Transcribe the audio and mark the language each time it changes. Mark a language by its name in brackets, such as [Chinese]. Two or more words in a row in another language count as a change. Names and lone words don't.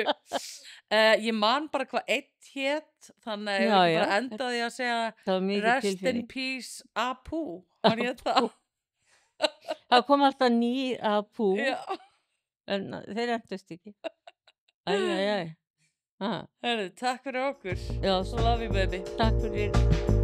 [Icelandic] Ég man bara hvað eitt hét, þannig að ég Já, vil já. bara enda á því að segja Það var mikið [English] Rest in [Icelandic] tilfinning. peace, Apu. Var ég það? Það kom alltaf nýr að pú Já. en þeir endust ekki. Æ. Herðu, takk fyrir okkur. Já, [English] Love you baby. [Icelandic] takk fyrir.